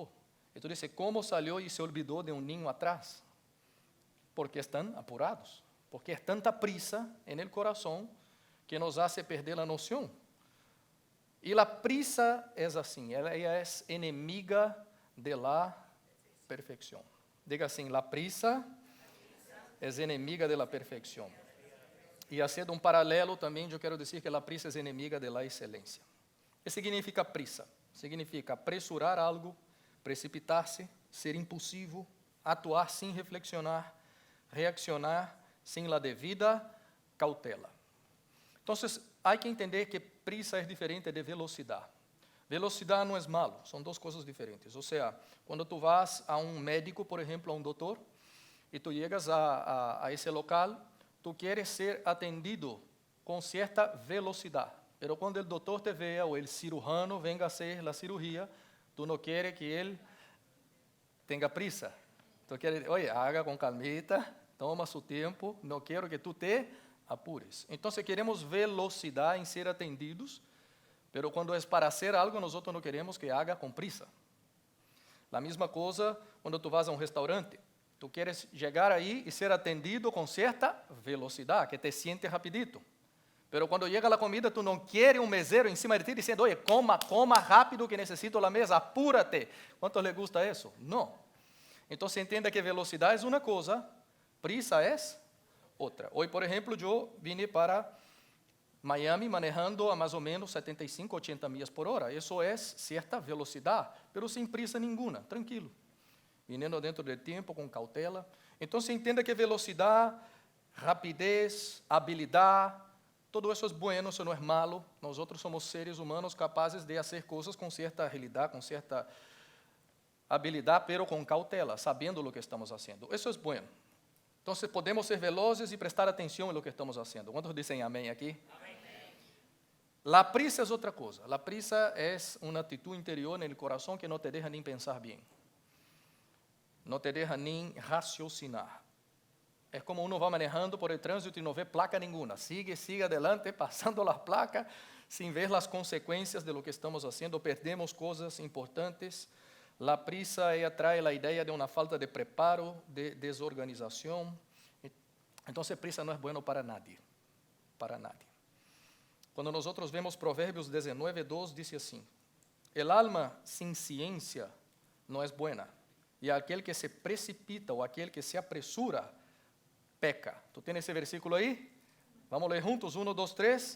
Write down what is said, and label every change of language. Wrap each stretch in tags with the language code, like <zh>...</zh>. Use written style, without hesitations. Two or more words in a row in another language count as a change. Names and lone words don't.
<pt>E tu diz, como saiu e se olvidou de um ninho atrás? Porque estão apurados, porque é tanta prisa no coração que</pt> <es>nos hace</es> <pt>perder a noção. E a prisa é assim, ela é inimiga</pt> <es>de la</es> <pt>perfeição. Diga assim,</pt> <es>la prisa</es> <pt>é inimiga</pt> <es>de la</es> <pt>perfeição.</pt> <es>E haciendo</es> <pt>um paralelo também, eu quero dizer que a prisa é inimiga</pt> <es>de la</es> <pt>excelência. O que significa prisa? Significa apressurar algo, precipitar-se, ser impulsivo, atuar sem reflexionar, reaccionar</pt> <es>sem la devida</es> <pt>cautela. Então, há que entender que prisa é diferente de velocidade. Velocidade não é malo, são duas coisas diferentes. Ou seja, quando tu vas a um médico, por exemplo, a um doutor, e tu chegas a esse local, tu queres ser atendido com certa velocidade. Mas quando o doutor te veja, ou o cirurgião venga a hacer a cirurgia, tu não queres que ele tenha prisa. Tu queres,</pt> <es>oye, haga</es> <pt>com calmita, toma seu tempo, não quero que tu te apures. Então, queremos velocidade em ser atendidos, mas quando é para</pt> <es>hacer algo,</es> <pt>nós não queremos que haga com prisa. A mesma coisa quando tu vas a um restaurante. Tu queres chegar aí e ser atendido com certa velocidade,</pt> <es>que te siente rapidito.</es> <pt>Mas quando chega a comida, tu não queres um mesero em cima de ti dizendo,</pt> <es>oye, coma rápido que necessito a mesa, apúrate. ¿Cuántos les gusta isso? Não.</es> <pt>Então, se entenda que velocidade é uma coisa, prisa é outra. Hoje, por exemplo, eu vim para Miami manejando a mais ou menos 75, 80 milhas por hora. Isso é certa velocidade, mas sem prisa nenhuma, tranquilo. Vindo dentro do tempo, com cautela. Então, se entenda que velocidade, rapidez, habilidade, todo isso é bueno, isso não é malo. Nós outros somos seres humanos capazes de fazer coisas com certa agilidade, com certa habilidade, pero com cautela, sabendo o que estamos fazendo. Isso é bueno. Então, podemos ser velozes e prestar atenção no que estamos fazendo. Quantos dizem amém aqui? Amém. La prisa é outra coisa. La prisa é uma atitude interior no coração que não te deixa nem pensar bem. Não te deixa nem raciocinar. É como uno vai manejando</pt> <es>por el</es> <pt>trânsito e não vê placa nenhuma.</pt> <es>Sigue adelante,</es> <pt>passando a placa, sem ver as consequências</pt> <es>de lo</es> <pt>que estamos fazendo. Perdemos coisas importantes. La prisa traz a ideia de uma falta de preparo, de desorganização. Então, prisa não é bueno</pt> <es>para nadie. Para nadie.</es> <pt>Quando nós vemos Provérbios 19:2, diz assim:</pt> <es>el alma</es> <pt>sem ciência não é buena, e aquele que se precipita ou aquele que se apresura, peca. Tu tens esse versículo aí? Vamos ler juntos, 1, 2, 3.</pt>